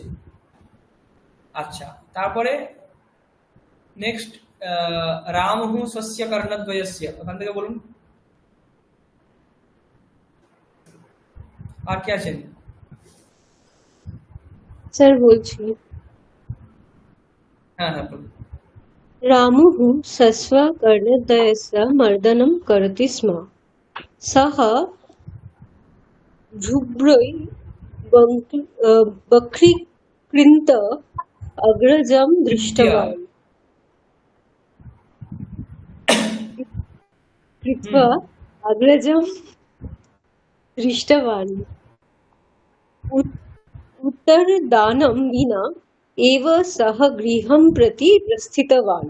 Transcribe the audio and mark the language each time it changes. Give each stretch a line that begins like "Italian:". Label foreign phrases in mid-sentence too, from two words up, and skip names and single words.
Bangla: আচ্ছা, তারপরে নেক্সট
Sanskrit: রামঃ স্বস্য কর্ণদ্বয়স্য,
Bangla: ওখান থেকে বলুন আর কি আছেন? স্যার বলছি, হ্যাঁ বলুন।
Sanskrit: रामुः स्वस्वकर्णद्वयस्य मर्दनं करोति स्म, सः भ्रुभ्रैः वक्रीकृत्य अग्रजं दृष्टवान्, उत्तरदानं विना एव सः गृहं प्रति प्रस्थितवान्।